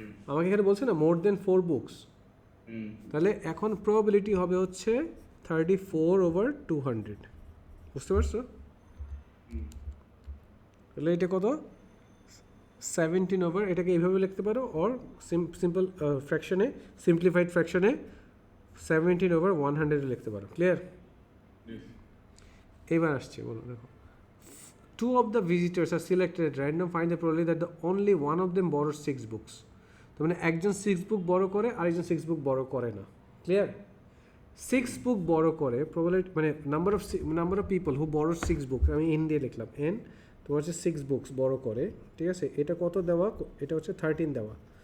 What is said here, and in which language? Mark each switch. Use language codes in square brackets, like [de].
[bn] আমাকে এখানে বলছে না মোর দেন 4 বুকস, তাহলে এখন প্রবাবিলিটি হবে হচ্ছে 34/200, বুঝতে পারছো? তাহলে এটা কত? 17 ওভার, এটাকে এইভাবে লিখতে পারো, অর সিম্পল ফ্র্যাকশনে, সিম্পলিফাইড ফ্র্যাকশনে 17/100 লিখতে পারো। ক্লিয়ার? এবার আসছে, বলো দেখো। [en] 2 of the visitors are selected at random. Find the probability that the only one of them borrows 6 books. [bn] তো মানে একজন 6 বুক বড় করে আর একজন 6 বুক বড় করে না। ক্লিয়ার? 6 বুক বড় করে প্রবাবিলিটি মানে নাম্বার অফ পিপল হু বড় 6 বুক, আমি এন দিয়ে লিখলাম, এন তোমার হচ্ছে 6 বুকস বড় করে, ঠিক আছে? এটা কত দেওয়া? এটা হচ্ছে 13 দেওয়া।